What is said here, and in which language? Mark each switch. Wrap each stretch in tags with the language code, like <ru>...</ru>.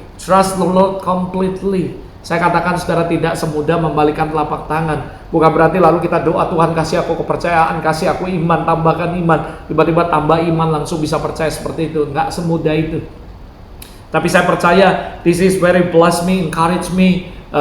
<en>Trust the Lord completely.</en> <id>Saya katakan, saudara, tidak semudah membalikan telapak tangan. Bukan berarti lalu kita doa, Tuhan kasih aku kepercayaan, kasih aku iman, tambahkan iman. Tiba-tiba tambah iman langsung bisa percaya seperti itu. Nggak semudah itu. Tapi saya percaya</id> <en>this is very bless me, encourage me.</en>